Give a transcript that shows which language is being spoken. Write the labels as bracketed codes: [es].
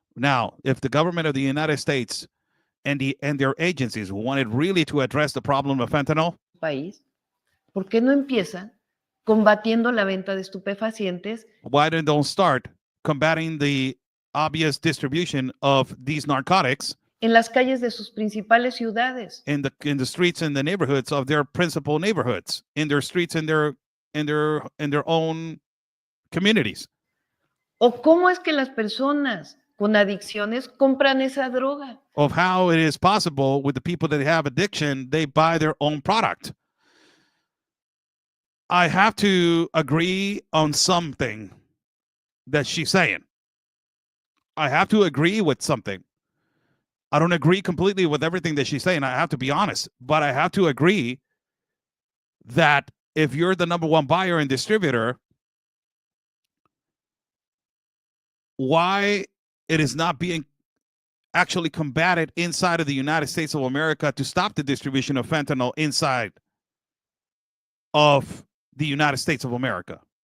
[en] Now, if the government of the United States and their agencies wanted really to address the problem of fentanyl, [es] país, ¿por qué no empiezan combatiendo la venta de estupefacientes [en] why don't start combating the obvious distribution of these narcotics [es] en las calles de sus principales ciudades? [en] in the streets and the neighborhoods of their principal neighborhoods, in their streets and their own communities? [es] ¿O cómo es que las personas con adicciones compran esa droga? [en] Of how it is possible with the people that have addiction, they buy their own product. I have to agree on something that she's saying. I have to agree with something. I don't agree completely with everything that she's saying. I have to be honest, but I have to agree that if you're the number one buyer and distributor, why it is not being actually combated inside of the United States of America to stop the distribution of fentanyl inside of the United States of America.